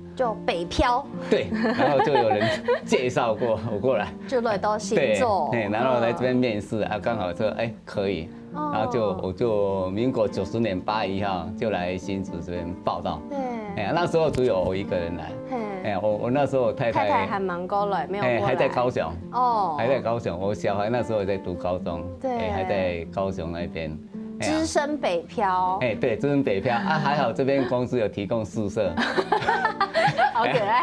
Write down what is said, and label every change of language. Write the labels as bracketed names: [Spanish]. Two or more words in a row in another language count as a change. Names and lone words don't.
[Chinese] 就北漂，對，然後就有人介紹過我過來，就來到新竹，對，然後來這邊面試剛好說可以，然後我就民國90 年8月1號就來新竹這邊報到，對。那時候只有我一個人來，哎呀，我那时候我太太还蛮过来，没有过来，还在高雄哦，还在高雄。我小孩那时候也在读高中，对，还在高雄那边。只身北漂，对，只身北漂啊，还好这边公司有提供宿舍，好可爱，